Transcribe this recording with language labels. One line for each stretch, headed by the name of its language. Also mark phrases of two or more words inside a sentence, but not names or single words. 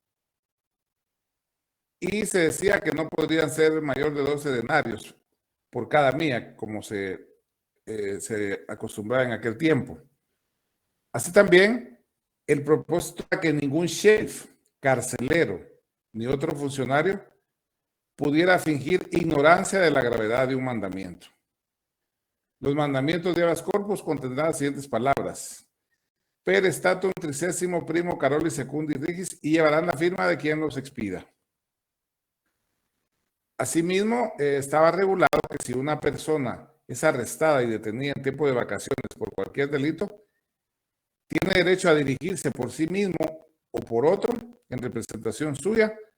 Spanish: Y se decía que no podrían ser mayor de 12 denarios por cada milla, como se acostumbraba en aquel tiempo. Así también, el propósito era que ningún sheriff, carcelero, ni otro funcionario pudiera fingir ignorancia de la gravedad de un mandamiento. Los mandamientos de
Latin: habeas corpus
Spanish: contendrán las siguientes palabras:
Latin: per statum tricesimo primo Caroli secundi regis,
Spanish: y llevarán la firma de quien los expida. Asimismo, estaba regulado que si una persona es arrestada y detenida en tiempo de vacaciones por cualquier delito, tiene derecho a dirigirse por sí mismo o por otro, en representación suya,